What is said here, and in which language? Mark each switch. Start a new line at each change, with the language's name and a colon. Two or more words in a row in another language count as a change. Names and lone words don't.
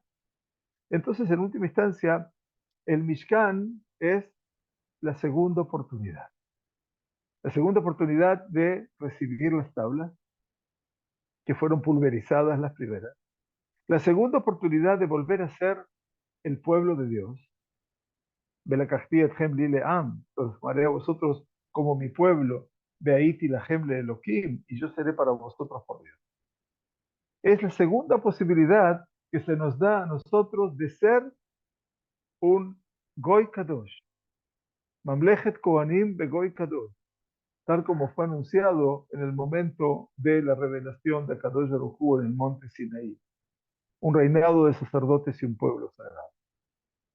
Spanish: Entonces, en última instancia, el Mishkan es la segunda oportunidad. La segunda oportunidad de recibir las tablas, que fueron pulverizadas las primeras. La segunda oportunidad de volver a ser el pueblo de Dios.
Hebrew: ולקחתי אתכם לי לעם,
Spanish: los haré a vosotros como mi pueblo,
Hebrew: והייתי להם לאלהים,
Spanish: y yo seré para vosotros por Dios. Es la segunda posibilidad que se nos da a nosotros de ser un
Hebrew: גוי קדוש ממלכת כהנים בגוי קדוש,
Spanish: tal como fue anunciado en el momento de la revelación de
Hebrew: קדוש ברוך הוא
Spanish: en el monte Sinaí, un reinado de sacerdotes y un pueblo sagrado.